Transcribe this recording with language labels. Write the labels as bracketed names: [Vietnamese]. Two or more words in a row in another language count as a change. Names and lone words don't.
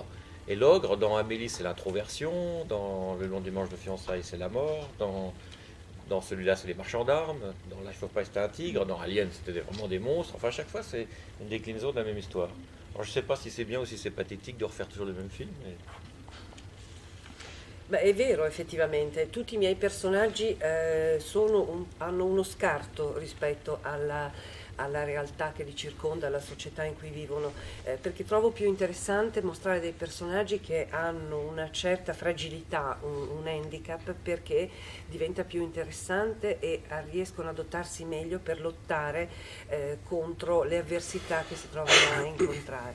[French] Et l'ogre, dans Amélie, c'est l'introversion, dans Le long dimanche de fiançailles, c'est la mort, dans celui-là, c'est les marchands d'armes, dans Life of Pi, c'était un tigre, dans Alien, c'était vraiment des monstres. Enfin, à chaque fois, c'est une déclinaison de la même histoire. Alors, je ne sais pas si c'est bien ou si c'est pathétique de refaire toujours le même film, mais... [Italian] Beh, è vero effettivamente, tutti i miei personaggi hanno uno scarto rispetto alla realtà che li circonda, alla società in cui vivono, perché trovo più interessante mostrare dei personaggi che hanno una certa fragilità, un handicap, perché diventa più interessante e riescono a dotarsi meglio per lottare contro le avversità che si trovano a incontrare.